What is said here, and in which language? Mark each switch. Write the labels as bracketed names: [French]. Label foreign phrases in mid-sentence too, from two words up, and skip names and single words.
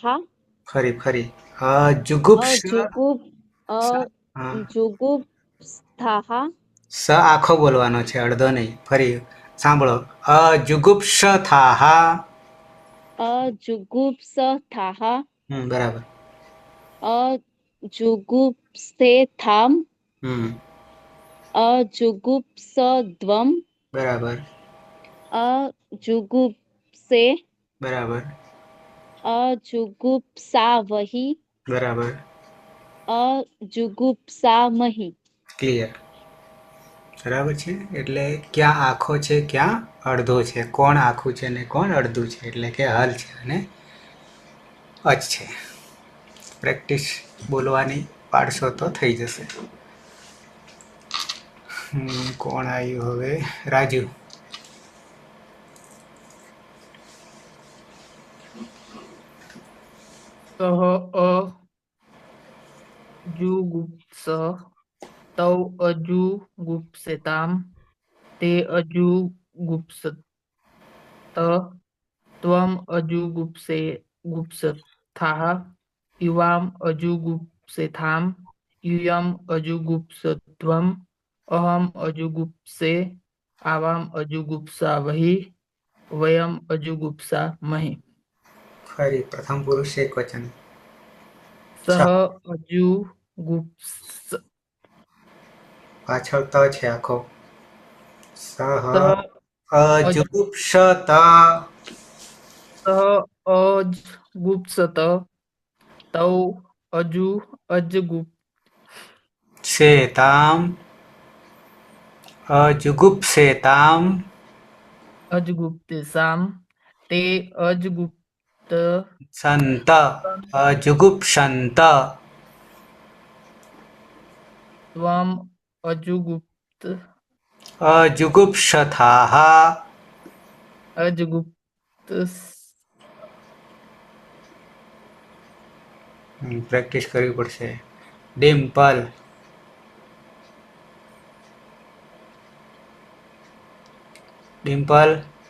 [Gujarati] ફરી અજુગુપ્સ. [Sanskrit] अजुगुप् [Gujarati] હા, [Sanskrit] अजुगुप्स्थाः [Gujarati] સ આખો બોલવાનો છે, અડધો નહીં. ફરી સાંભળો. [Sanskrit] અજુગુપ્સથાહ. अजुगुप्सथाः [Gujarati] બરાબર. [Sanskrit] अजुगुप्सेथाम् अजुगुप्सद्वम् [Gujarati] બરાબર [Sanskrit] अजुगुप्से [Gujarati] બરાબર [Sanskrit] अजुगुप्सावहि [Gujarati] બરાબર. [Sanskrit] अजुगुप्सामहि. [Gujarati] ક્લિયર. બરાબર છે. એટલે ક્યાં આખો છે, ક્યાં અડધો છે, કોણ આખું છે ને કોણ અડધું છે, એટલે કે હલ છે અને અચ છે. પ્રેક્ટિસ બોલવાની પાડશો તો થઈ જશે. કોણ આવ્યું હવે? રાજુ. [Sanskrit] सः अजुगुप्स तौ अजुगुप्सेताम् ते अजुगुप्सत त्वम् अजुगुप्से गुप्सथाः युवाम् अजुगुप्सेथाम् यूयम् अजुगुप्सत्वम् अहम् अजुगुप्से आवाम् अजुगुप्सावहि वयम् अजुगुप्सामहि. [Gujarati] ફરી પ્રથમ પુરુષ એક વચન. [Sanskrit] सः अजुगुप्स [Gujarati] પાછળ ત છે આખો. સહ [Sanskrit] सः અજુગુપ્સત. सः अजुगुप्सत तौ अजुगुप् શેતામ અજુગુપ્સેતામ अजुगुप्तेषाम् ते अजुगुप्त સંત અજુગુપ્સંત. त्वम् अजुगुप्त અજુગુપ્સથાહ અજગુપ્ત [Gujarati] પ્રેક્ટિસ કરવી પડશે. ડિમ્પલ. ડિમ્પલ.